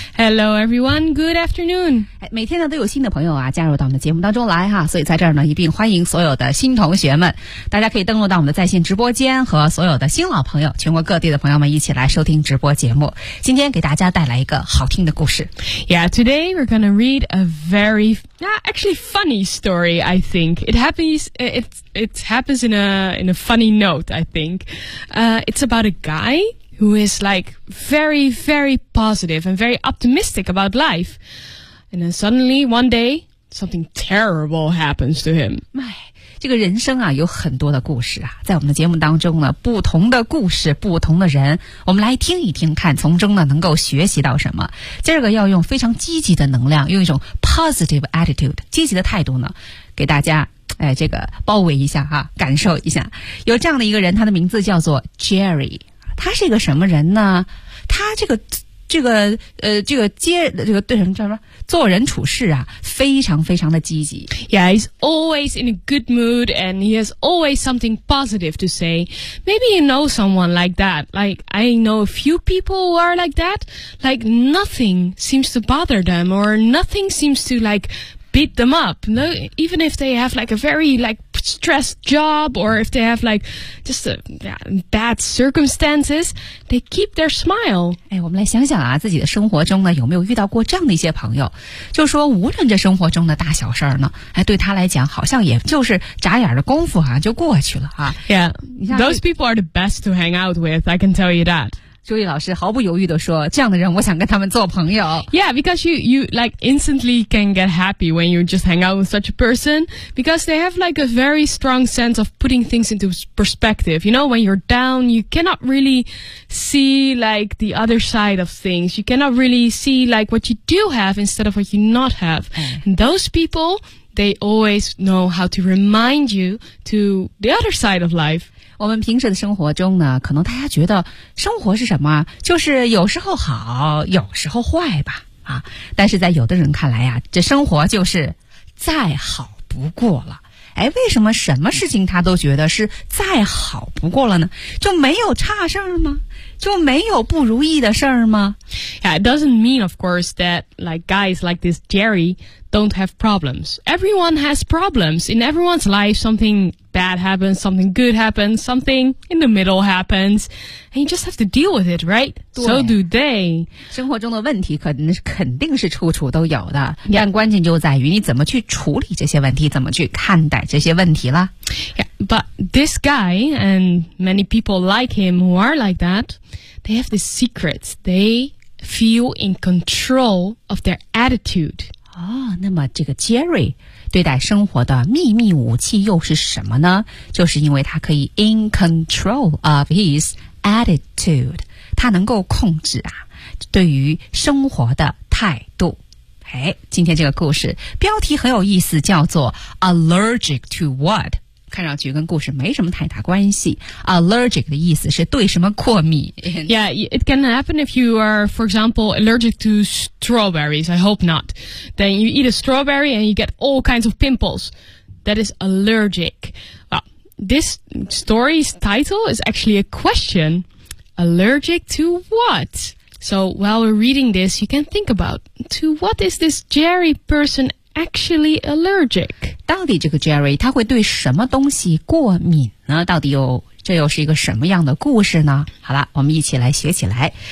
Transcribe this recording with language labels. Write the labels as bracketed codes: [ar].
[en] Hello everyone, good afternoon. [zh] 每天呢都有新的朋友啊加入到我们的节目当中来哈，所以在这儿呢一并欢迎所有的新同学们，大家可以登录到我们的在线直播间和所有的新老朋友，全国各地的朋友们一起来收听直播节目，今天给大家带来一个好听的故事。 [en] Yeah, today we're going to read a very, actually funny story, I think. It happens in a funny note, I think. It's about a guy who is like very, very positive and very optimistic about life. And then suddenly, one day, something terrible happens to him. My. [zh] 这个人生啊有很多的故事啊，在我们的节目当中呢，不同的故事，不同的人，我们来听一听看从中呢能够学习到什么。今儿个要用非常积极的能量，用一种 [en] positive attitude, [zh] 积极的态度呢给大家这个包围一下啊，感受一下。有这样的一个人，他的名字叫做 Jerry, 他是一个什么人呢？他做人处事啊非常非常的积极。 [en] Yeah, he's always in a good mood and he has always something positive to say. Maybe you know someone like that. Like, I know a few people who are like that. Like, nothing seems to bother them or nothing seems to like beat them up. No, even if they have like a very like stressed job or if they have like just a bad circumstances, they keep their smile. [zh] 哎，我们来想想啊，自己的生活中呢，有没有遇到过这样的一些朋友？就说无论这生活中的大小事儿呢，哎，对他来讲，好像也就是眨眼的功夫啊，就过去了啊。 [en] Yeah, those people are the best to hang out with. I can tell you that. [zh] 朱莉老师毫不犹豫地说，这样的人我想跟他们做朋友。 [en] Yeah, because you like instantly can get happy when you just hang out with such a person, because they have like a very strong sense of putting things into perspective. You know, when you're down, you cannot really see like the other side of things. You cannot really see like what you do have instead of what you not have. And those people, they always know how to remind you to the other side of life. [zh] 我们平时的生活中呢，可能大家觉得生活是什么？就是有时候好，有时候坏吧，啊！但是在有的人看来呀，这生活就是再好不过了。哎，为什么什么事情他都觉得是再好不过了呢？就没有差事儿吗？就没有不如意的事儿吗？ [en] Yeah, it doesn't mean, of course, that like guys like this Jerry don't have problems. Everyone has problems. In everyone's life, something bad happens, something good happens, something in the middle happens, and you just have to deal with it, right? So do they. [zh] 生活中的问题肯定是处处都有的，但关键就在于你怎么去处理这些问题，怎么去看待这些问题了。 [en] Yeah, but this guy and many people like him who are like that, they have this secret. They feel in control of their attitude. [zh] 哦，那么这个 Jerry 对待生活的秘密武器又是什么呢？就是因为他可以 [en] in control of his attitude, [zh] 他能够控制啊对于生活的态度。哎，今天这个故事标题很有意思，叫做 [en] Allergic to what? [zh] 看上去跟故事没什么太大关系。 Allergic 的意思是对什么过敏。 [en] Yeah, it can happen if you are, for example, allergic to strawberries. I hope not. Then you eat a strawberry and you get all kinds of pimples. That is allergic. Well, this story's title is actually a question. Allergic to what? So while we're reading this, you can think about, to what is this Jerry person actually allergic? [zh] 到底这个 Jerry 他会对什么东西过敏呢？到底有这又是一个什么样的故事呢？好了，我们一起来学起来。